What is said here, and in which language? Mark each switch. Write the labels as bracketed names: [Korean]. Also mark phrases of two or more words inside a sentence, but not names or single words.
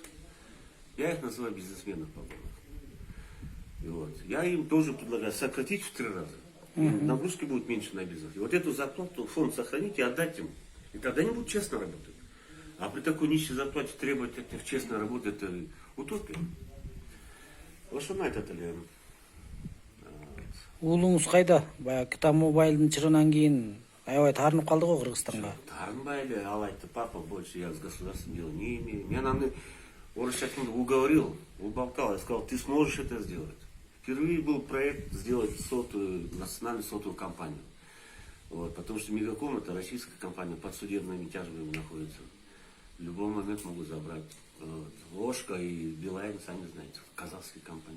[Russian] Я их называю бизнесменов погонных. И вот. Я им тоже предлагаю сократить в 3 раза. Нагрузки будут меньше на бизнес. И вот эту зарплату фонд сохранить и отдать им. И тогда они будут честно работать. А при такой нищей зарплате требовать от них честной работы — это утопия. [Kyrgyz] Ошону айтат элем. Уулуңуз кайда? Баягы Кытай Мобайлдын чырынан кийин аябай таарынып калды го Кыргызстанга. Таарынбай эле, ал айтты, [Russian] папа, больше я с государством дела не имею. [Kyrgyz] Мен аны орысча айтканда [Russian] уговорил, уболтал, я сказал, ты сможешь это сделать. Впервые был проект сделать национальную сотовую компанию. Вот, потому что Мегаком — это российская компания, под судебными тяжбами находится. В любой момент могут забрать. Вот. Ложка и Билайн, сами знаете, казахские компании.